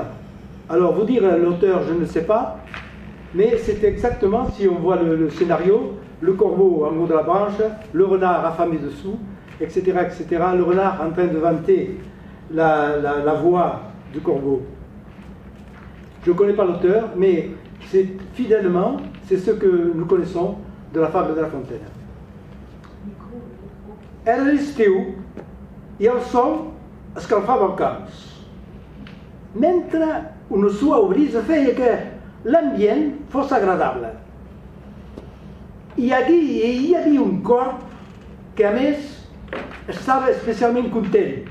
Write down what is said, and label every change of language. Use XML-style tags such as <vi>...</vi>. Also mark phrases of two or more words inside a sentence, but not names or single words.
<fr>Alors, vous dire l'auteur, je ne sais pas, mais c'est exactement, si on voit le scénario, le corbeau en haut de la branche, le renard affamé dessous, etc., etc., le renard en train de vanter la voix du corbeau. Je ne connais pas l'auteur, mais c'est fidèlement, c'est ce que nous connaissons de la fable de La Fontaine.</fr> <ca>Era l'estiu i el sol escalfava el camps, mentre una suau brisa feia que l'ambient fos agradable. I aquí hi havia un corb que, a més, estava especialment content.</ca>